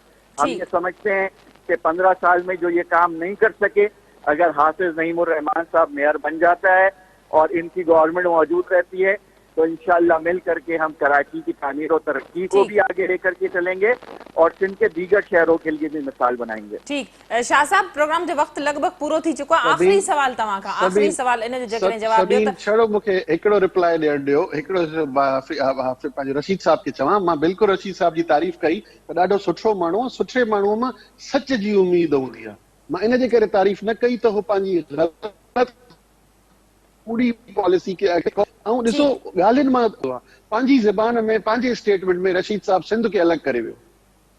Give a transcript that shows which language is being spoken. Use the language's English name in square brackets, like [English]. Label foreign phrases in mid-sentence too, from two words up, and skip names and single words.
[Urdu] ہم یہ سمجھتے ہیں کہ 15 سال میں جو یہ کام نہیں کر سکے, اگر حافظ نعیم الرحمان صاحب میئر بن جاتا ہے اور ان کی گورنمنٹ موجود رہتی ہے تو انشاءاللہ مل کر کے ہم کراچی کی تعمیر و ترقی کو بھی آگے لے کر کے چلیں گے اور سندھ کے دیگر شہروں کے لیے بھی مثال بنائیں گے. [Sindhi] ٹھیک شاہ صاحب, پروگرام جو وقت لگ بھگ پورو تھی چکو ہے. آخری سوال تمام کا, آخری سوال ان جو جکڑے جواب دیو. چھڑو مکھے ایکڑو رپلائی ॾियण ॾियो. हिकिड़ो पंहिंजो रशीद साहब खे चवां, मां बिल्कुलु रशीद साहब जी तारीफ़ कई त ॾाढो सुठो माण्हू आहे. सुठे माण्हूअ मां सच जी उमेद हूंदी आहे. मां इन जे करे तारीफ़ न कई त हू पंहिंजी ग़लति पूरी पॉलिसी खे ऐं ॾिसो ॻाल्हियुनि मां पंहिंजी ज़बान में पंहिंजे स्टेटमेंट में रशीद साहब सिंध खे अलॻि करे वियो.